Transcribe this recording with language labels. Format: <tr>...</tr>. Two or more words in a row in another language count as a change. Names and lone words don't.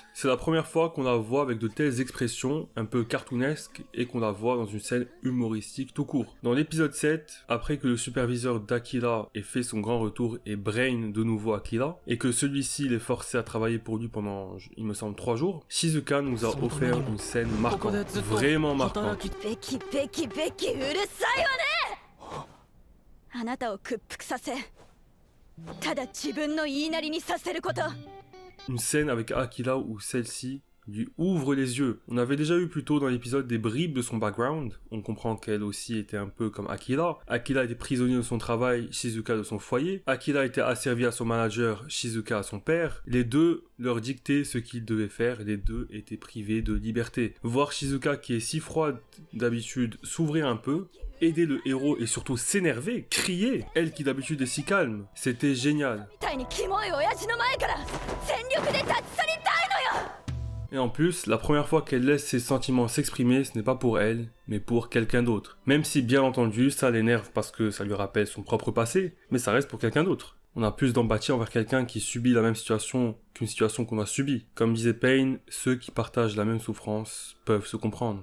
<fr>C'est la première fois qu'on la voit avec de telles expressions, un peu cartoonesques, et qu'on la voit dans une scène humoristique tout court. Dans l'épisode 7, après que le superviseur d'Akira ait fait son grand retour et brain de nouveau Akira, et que celui-ci l'ait forcé à travailler pour lui pendant, il me semble, 3 jours, Shizuka nous a offert une scène marquante, vraiment marquante.</fr> <ja>ベキベキベキうるさいわねあなたを屈服させただ自分の言いなりにさせること</ja> <fr>Une scène avec Akira où celle-ci lui ouvre les yeux. On avait déjà eu plus tôt dans l'épisode des bribes de son background. On comprend qu'elle aussi était un peu comme Akira. Akira était prisonnier de son travail, Shizuka de son foyer. Akira était asservi à son manager, Shizuka à son père. Les deux leur dictaient ce qu'ils devaient faire. Les deux étaient privés de liberté. Voir Shizuka, qui est si froide d'habitude, s'ouvrir un peu, aider le héros et surtout s'énerver, crier, elle qui d'habitude est si calme, c'était génial.</fr> <ja>みたいにキモい親父の前から全力で立ち去りたいのよ</ja> <fr>Et en plus, la première fois qu'elle laisse ses sentiments s'exprimer, ce n'est pas pour elle, mais pour quelqu'un d'autre. Même si, bien entendu, ça l'énerve parce que ça lui rappelle son propre passé, mais ça reste pour quelqu'un d'autre. On a plus d'empathie envers quelqu'un qui subit la même situation qu'une situation qu'on a subie. Comme disait Payne, ceux qui partagent la même souffrance peuvent se comprendre.</fr>